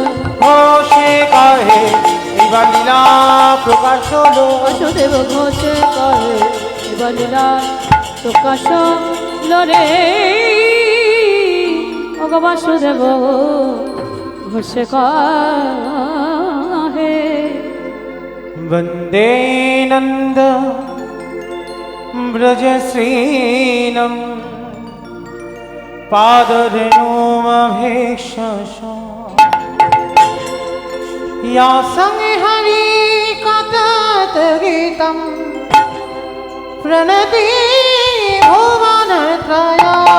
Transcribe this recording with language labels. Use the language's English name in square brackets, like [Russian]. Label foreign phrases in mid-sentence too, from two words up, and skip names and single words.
[Bangla] ঘোষে কহে এইবার লীলা প্রকাশ হলো বাসুদেব ঘোষে কহে এবার লীলা প্রকাশ হলো রে ওগ বাসুদেব ঘোষে কহে [Sanskrit] वन्दे नन्द व्रजश्रीनं पादरेणुमभीक्षसा या संहरि कथातगीतं प्रणति भुवनत्रया